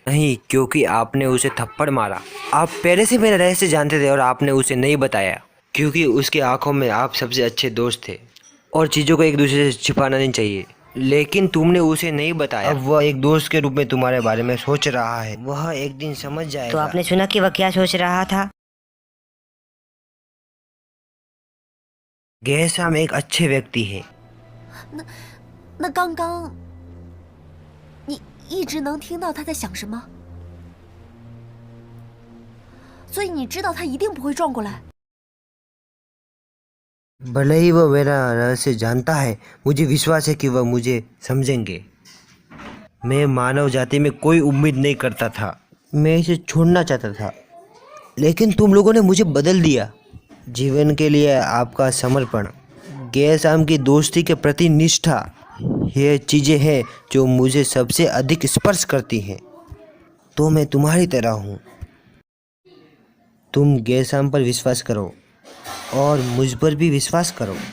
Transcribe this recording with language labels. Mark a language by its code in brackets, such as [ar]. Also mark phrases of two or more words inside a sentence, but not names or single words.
[hi] नहीं, क्योंकि आपने उसे थप्पड़ मारा। आप पहले से मेरा रहस्य जानते थे और आपने उसे नहीं बताया, क्योंकि उसके आंखों में आप सबसे अच्छे दोस्त थे और चीज़ों को एक दूसरे से छिपाना नहीं चाहिए। लेकिन तुमने उसे नहीं बताया। अब वह एक दोस्त के रूप में तुम्हारे बारे में सोच रहा है। वह एक दिन समझ जाएगा। तो आपने सुना कि वह क्या सोच रहा था? गैसाम एक अच्छे व्यक्ति है। [zh] 那刚刚，你一直能听到他在想什么，所以你知道他一定不会撞过来。 [hi] भले ही वह मेरा रहस्य जानता है, मुझे विश्वास है कि वह मुझे समझेंगे। मैं मानव जाति में कोई उम्मीद नहीं करता था। मैं इसे छोड़ना चाहता था, लेकिन तुम लोगों ने मुझे बदल दिया। जीवन के लिए आपका समर्पण, गैसाम की दोस्ती के प्रति निष्ठा, ये चीज़ें हैं जो मुझे सबसे अधिक स्पर्श करती हैं। तो मैं तुम्हारी तरह हूँ। तुम गैसाम पर विश्वास करो और मुझ पर भी विश्वास करो।